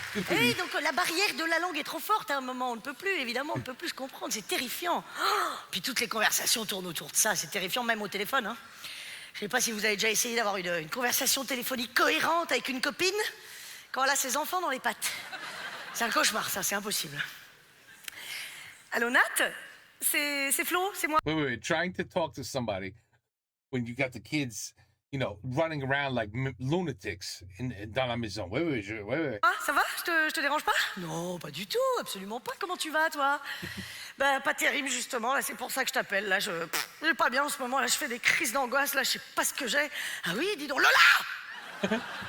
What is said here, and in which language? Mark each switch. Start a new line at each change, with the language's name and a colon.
French: Et donc la barrière de la langue est trop forte à un moment, on ne peut plus, évidemment, on ne peut plus se comprendre, c'est terrifiant. Oh, puis toutes les conversations tournent autour de ça, c'est terrifiant même au téléphone. Hein. Je ne sais pas si vous avez déjà essayé d'avoir une conversation téléphonique cohérente avec une copine quand elle a ses enfants dans les pattes. C'est un cauchemar, ça, c'est impossible. Allô, Nat? C'est Flo, c'est moi.
English: Wait, trying to talk to somebody when you got the kids, you know, running around like lunatics
French: dans la maison. Ouais. Ah, ça va? Je te dérange pas? Non, pas du tout, absolument pas. Comment tu vas, toi? Ben, pas terrible, justement. Là, c'est pour ça que je t'appelle. Là, je vais pas bien en ce moment. Là, je fais des crises d'angoisse. Là, je sais pas ce que j'ai. Ah oui, dis donc, Lola!